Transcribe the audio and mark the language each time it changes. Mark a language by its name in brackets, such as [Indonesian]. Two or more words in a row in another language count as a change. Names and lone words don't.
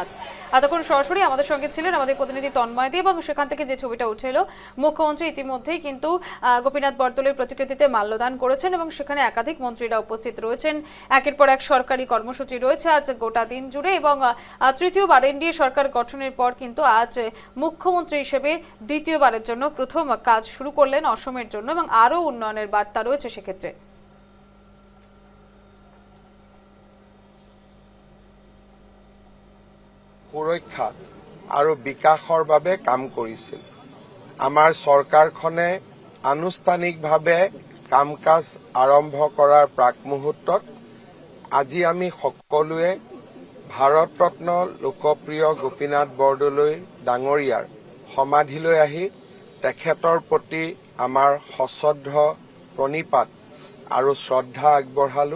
[Bangla] এতক্ষণ সরাসরি আমাদের সঙ্গে ছিলেন আমাদের প্রতিনিধি তন্ময় দে, এবং সেখান থেকে যে ছবিটা উঠে এলো, মুখ্যমন্ত্রী ইতিমধ্যেই কিন্তু গোপীনাথ বরদলৈর প্রতিকৃতিতে মাল্যদান করেছেন এবং সেখানে একাধিক মন্ত্রীরা উপস্থিত রয়েছেন। একের পর এক সরকারি কর্মসূচি রয়েছে আজ গোটা দিন জুড়ে, এবং তৃতীয়বার এনডিএ সরকার গঠনের পর কিন্তু আজ মুখ্যমন্ত্রী হিসেবে দ্বিতীয়বারের জন্য প্রথম কাজ শুরু করলেন অসমের জন্য, এবং আরো উন্নয়নের বার্তা রয়েছে সেক্ষেত্রে। [Assamese] সুৰক্ষা আৰু বিকাশৰ বাবে কাম কৰিছিল। আমাৰ চৰকাৰখনে আনুষ্ঠানিকভাৱে কাম কাজ আৰম্ভ কৰাৰ প্ৰাক মুহূৰ্তত আজি আমি সকলোৱে ভাৰত ৰত্ন লোকপ্ৰিয় গোপীনাথ বৰদলৈ ডাঙৰীয়াৰ সমাধিলৈ আহি তেখেতৰ প্ৰতি আমাৰ সশ্ৰদ্ধ প্ৰণিপাত আৰু শ্ৰদ্ধা আগবঢ়ালো।